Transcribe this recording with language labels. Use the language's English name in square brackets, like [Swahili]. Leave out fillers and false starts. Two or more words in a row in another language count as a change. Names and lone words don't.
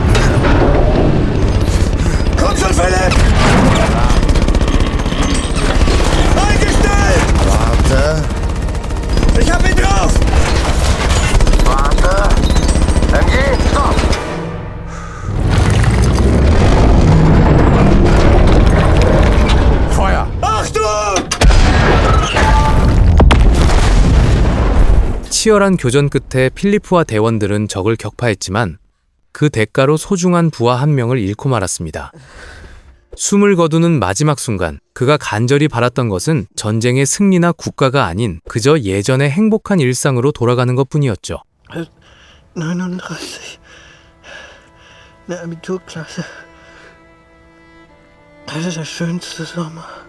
[German] Komm schon, Philipp! Eingestellt! Warte. Ich hab ihn drauf! Warte. MG, stopp. Feuer! Achtung! [Korean] 치열한 교전 끝에 필리프와 대원들은 적을 격파했지만 그 대가로 소중한 부하 한 명을 잃고 말았습니다. 숨을 거두는 마지막 순간 그가 간절히 바랐던 것은 전쟁의 승리나 국가가 아닌 그저 예전의 행복한 일상으로 돌아가는 것뿐이었죠. [German] 39. Eine Abiturklasse. Das ist der schönste Sommer.